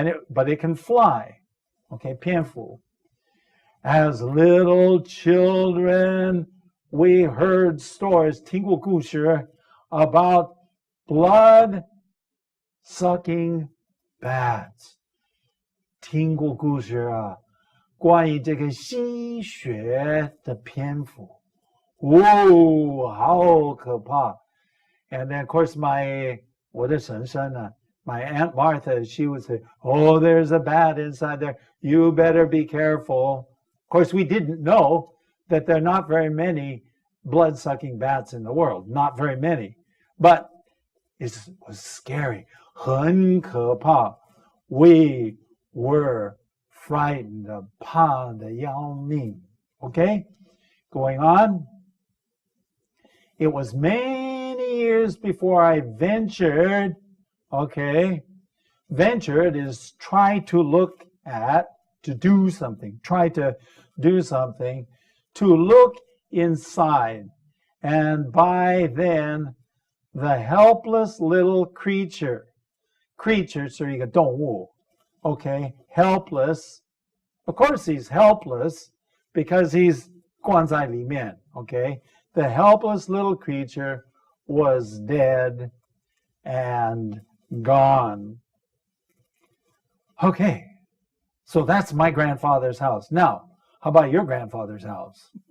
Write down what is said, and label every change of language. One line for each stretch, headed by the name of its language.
English: But it can fly, okay?
Chinese: 蝙蝠.
English: As little children, we heard stories,
Chinese: 听过故事
English: about blood-sucking bats.
Chinese: 听过故事啊，关于这个吸血的蝙蝠。哦，好可怕！
English: And then, of course,
Chinese: 我的婶婶呢
English: my Aunt Martha, she would say, oh, there's a bat inside there. You better be careful. Of course, we didn't know that there are not very many blood-sucking bats in the world. Not very many. But it was scary.
Chinese: 很可怕.
English: We were frightened,
Chinese: 怕得要命.
English: Okay? Going on. It was many years before I ventured, okay? Ventured is try to look at, to do something. Try to do something. To look inside. And by then, the helpless little creature.
Chinese: Creature 是一个动物.
English: Okay? Helpless. Of course he's helpless because he's
Chinese: 关在里面.
English: Okay? The helpless little creature was dead and gone. Okay, so that's my grandfather's house. Now, how about your grandfather's house?